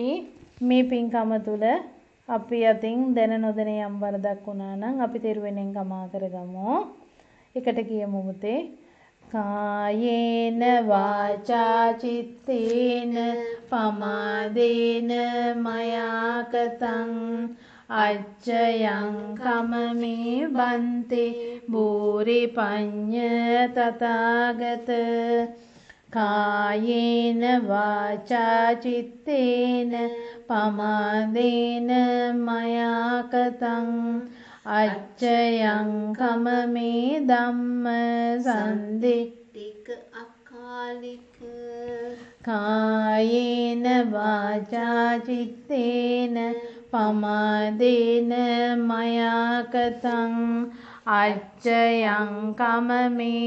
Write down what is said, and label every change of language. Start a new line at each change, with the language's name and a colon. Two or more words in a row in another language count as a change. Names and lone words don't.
Sinhala: මේ පින්කම තුල අපි අතින් දැන නොදැන යම් වරදක් වුණා නම් අපි තෙරුවෙනෙන් කමා කරගමු එකට කියමු පුතේ
Pali: කායේන වාචා චිත්තේන පමාදේන මයා කතං අච්චයං කමමේ බන්තේ බෝරි පඤ්ඤ තථාගත කායේන වාචා චිත්තේන පමාදේන මයා කතං අච්චයං කමමේ ධම්ම සම්දිට්ඨික අකාලික කායේන වාචා චිත්තේන පමාදේන මයා කතං අච්චයං කමමේ